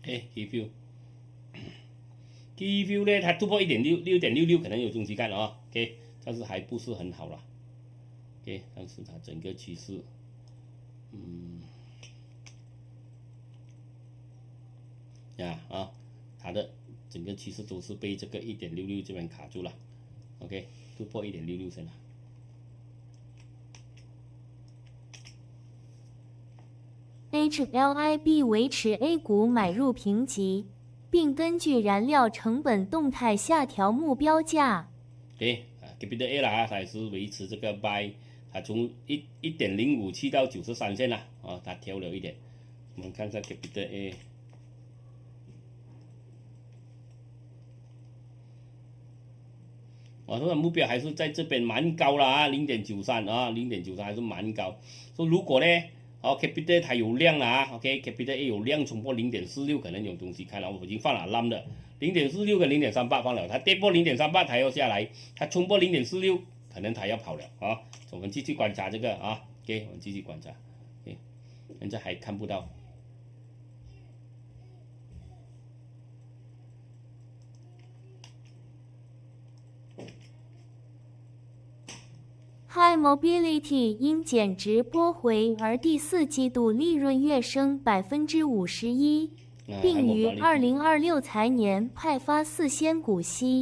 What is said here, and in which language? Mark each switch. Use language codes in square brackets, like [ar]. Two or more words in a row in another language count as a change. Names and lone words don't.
[zh] T-Fuel 呢，它突破6.66，可能有東西看了OK， 但是還不是很好了，OK， 但是它整個趨勢，它的整個趨勢都是被這個1.66這邊卡住了 ，OK， 突破1.66先了。 HLIB 維持 A 股買入評級，並根據燃料成本動態下調目標價。 Capital A 啦，它也是維持這個 buy， 它從1.057到93線了它調了一點。我們看一下 Capital A。它的目標還是在這邊蠻高了啊，0.93啊，0.93還是蠻高。說如果呢，Capital 它有量了啊，Capital A 有量衝破0.46，可能有東西看了，我已經放了 alarm 的，0.46跟0.38放了，它跌破0.38它要下來，它衝破0.46，可能它要跑了啊。我們繼續觀察這個啊，OK， 我們繼續觀察，OK， 現在還看不到。 High Mobility 因減值撥回而第四季度利潤躍升51%，並於2026財年派發4仙股息。